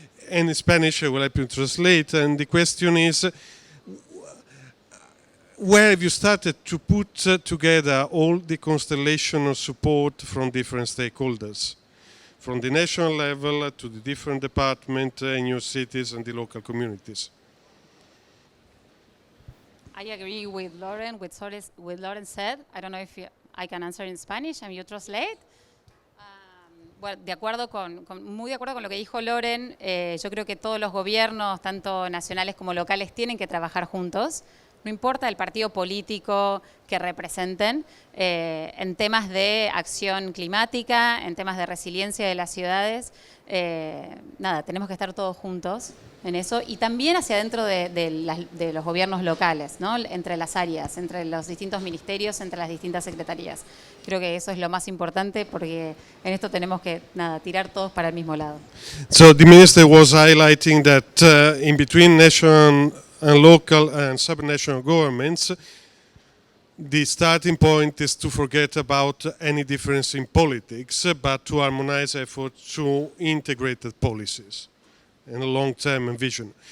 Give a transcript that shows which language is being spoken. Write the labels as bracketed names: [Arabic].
[English] And in Spanish I will help you translate. And the question is, where have you started to put together all the constellation of support from different stakeholders, from the national level to the different departments in your cities and the local communities? I agree with Lauren, with Lauren said. I don't know if I can answer in Spanish and you translate. [Spanish] Bueno, muy de acuerdo con lo que dijo Lauren. Yo creo que todos los gobiernos, tanto nacionales como locales, tienen que trabajar juntos. No importa el partido político que representen, en temas de acción climática, en temas de resiliencia de las ciudades, tenemos que estar todos juntos en eso y también hacia adentro de los gobiernos locales, ¿no? Entre las áreas, entre los distintos ministerios, entre las distintas secretarías. Creo que eso es lo más importante porque en esto tenemos que tirar todos para el mismo lado. [English] So the minister was highlighting that in between national and local and subnational governments, the starting point is to forget about any difference in politics, but to harmonize efforts to integrated policies and a long-term vision.